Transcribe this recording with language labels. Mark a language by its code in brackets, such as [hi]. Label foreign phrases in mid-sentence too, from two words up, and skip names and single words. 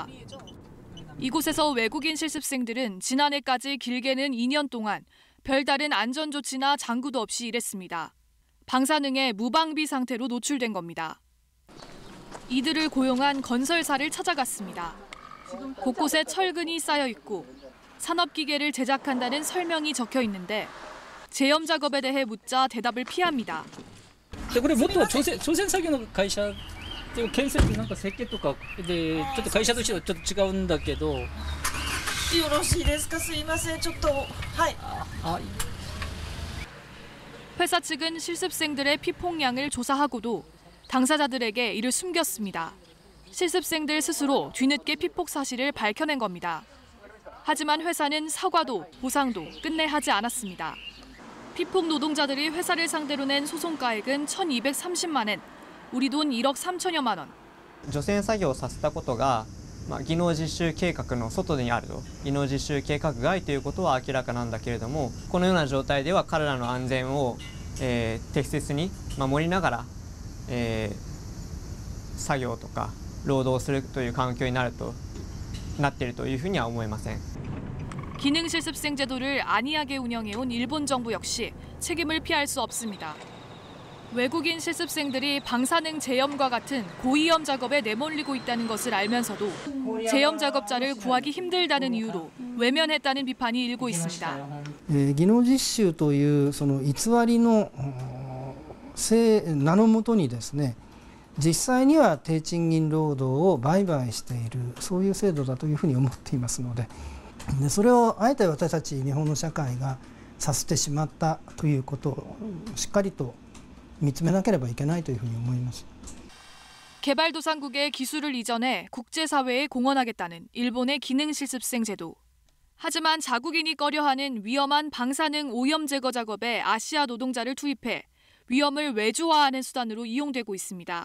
[ko] 이곳에서 외국인 실습생들은 지난해까지 길게는 2년 동안 별다른 안전조치나 장구도 없이 일했습니다. 방사능에 무방비 상태로 노출된 겁니다. 이들을 고용한 건설사를 찾아갔습니다. 곳곳에 철근이 쌓여 있고 산업기계를 제작한다는 설명이 적혀 있는데 제염 작업에 대해 묻자 대답을 피합니다. [ja] これもっと朝鮮作業の会社で建設なんか設計とかでちょっと会社としてはちょっと違うんだけど。よろしいですか。すいません。ちょっとはい。 [ko] 회사 측은 실습생들의 피폭량을 조사하고도 당사자들에게 이를 숨겼습니다. 실습생들 스스로 뒤늦게 피폭 사실을 밝혀낸 겁니다. 하지만 회사는 사과도 보상도 끝내 하지 않았습니다. 피폭 노동자들이 회사를 상대로 낸 소송가액은 1,230만 엔, 우리 돈 1억 3천여만 원. [ja] 除染作業をさせたことが、技能実習計画の外にあると、技能実習計画外ということは明らかなんだけれども、このような状態では彼らの安全を、適切に守りながら、作業とか労働するという環境になっているというふうには思えません。 [ko] 기능 실습생 제도를 안이하게 운영해온 일본 정부 역시 책임을 피할 수 없습니다. 외국인 실습생들이 방사능 제염과 같은 고위험 작업에 내몰리고 있다는 것을 알면서도 제염 작업자를 구하기 힘들다는 이유로 외면했다는 비판이 일고 있습니다. [ja] 技能実習というその偽りの名のもとにですね、実際には低賃金労働を売買しているそういう制度だというふうに思っていますので。それをあえて私たち日本の社会がさせてしまったということをしっかりと見つめなければいけないというふうに思います。 [ko] 개발도상국의 기술을 이전해 국제사회에 공헌하겠다는 일본의 기능 실습생 제도. 하지만 자국인이 꺼려하는 위험한 방사능 오염 제거 작업에 아시아 노동자를 투입해 위험을 외주화하는 수단으로 이용되고 있습니다.